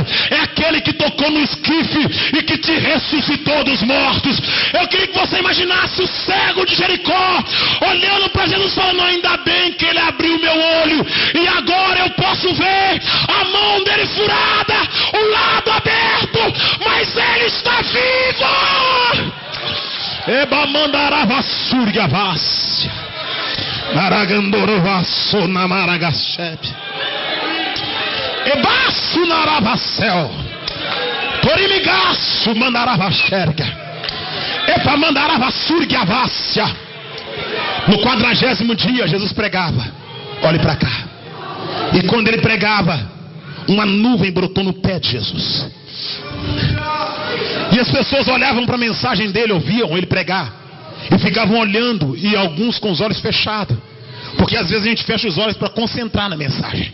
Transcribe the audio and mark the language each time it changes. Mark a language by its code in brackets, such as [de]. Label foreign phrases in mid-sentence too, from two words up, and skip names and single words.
[pt] É aquele que tocou no esquife e que te ressuscitou dos mortos. Eu queria que você imaginasse o cego de Jericó olhando para Jesus falando: ainda bem que ele abriu meu olho e agora eu posso ver a mão dele furada, o lado aberto, mas ele está vivo. Eba mandaravassúria vácia. Maragandorovasso na maragachepe. Ebaço naravacel. Torimigaço mandaravaxerga. Epa mandaravassúria vácia. No 40º dia Jesus pregava. Olhe para cá. E quando ele pregava, uma nuvem brotou no pé de Jesus. E as pessoas olhavam para a mensagem dele, ouviam ele pregar e ficavam olhando, e alguns com os olhos fechados, porque às vezes a gente fecha os olhos para concentrar na mensagem.